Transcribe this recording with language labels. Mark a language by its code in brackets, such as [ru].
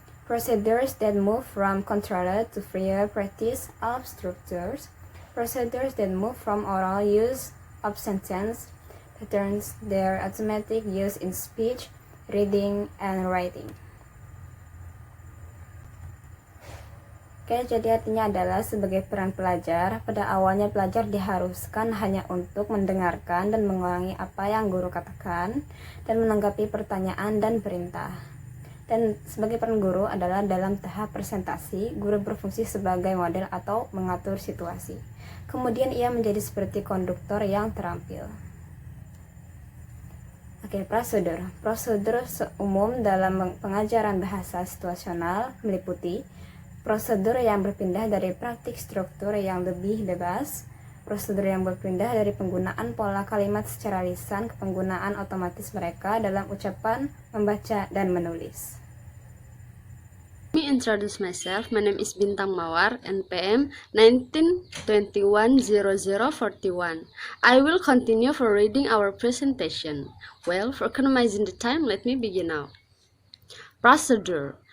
[en] procedures that move from controlled to freer practice of structures, procedures that move from oral use of sentence patterns their automatic use in speech, reading, and writing. [id] Oke, jadi artinya adalah sebagai peran pelajar, pada awalnya pelajar diharuskan hanya untuk mendengarkan dan mengulangi apa yang guru katakan dan menanggapi pertanyaan dan perintah. Dan sebagai peran guru adalah dalam tahap presentasi, guru berfungsi sebagai model atau mengatur situasi. Kemudian ia menjadi seperti konduktor yang terampil. Oke, prosedur. Prosedur umum dalam pengajaran bahasa situasional meliputi prosedur yang berpindah dari praktik struktur yang lebih bebas, prosedur yang berpindah dari penggunaan pola kalimat secara lisan ke penggunaan otomatis mereka dalam ucapan, membaca, dan menulis. [en] Let me introduce myself. My name is Bintang Mawar, NPM 19210041. I will continue for reading our presentation. Well, for economizing the time, let me begin now. Procedure.